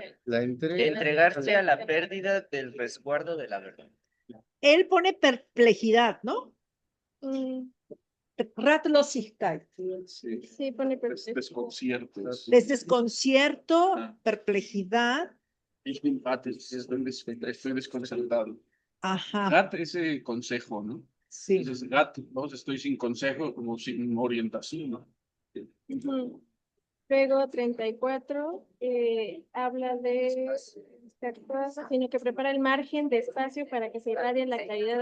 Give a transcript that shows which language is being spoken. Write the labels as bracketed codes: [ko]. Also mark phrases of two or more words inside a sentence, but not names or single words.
[es] La entrega. entregarse a la pérdida del resguardo de la verdad. Él pone perplejidad, ¿no? Mm, [de] Ratlosigkeit. [es] Sí. sí, pone perfecto. Desconciertos. Desconcierto, Ah. perplejidad. [de] Ich bin Patrick, [es] estoy desconcertado. Ajá, GAT, ese consejo, ¿no? sí. Entonces, GAT, vamos, estoy sin consejo, como sin orientación, ¿no? Ujú. Luego 34 habla de sino que prepara el margen de espacio para que se irradie la claridad de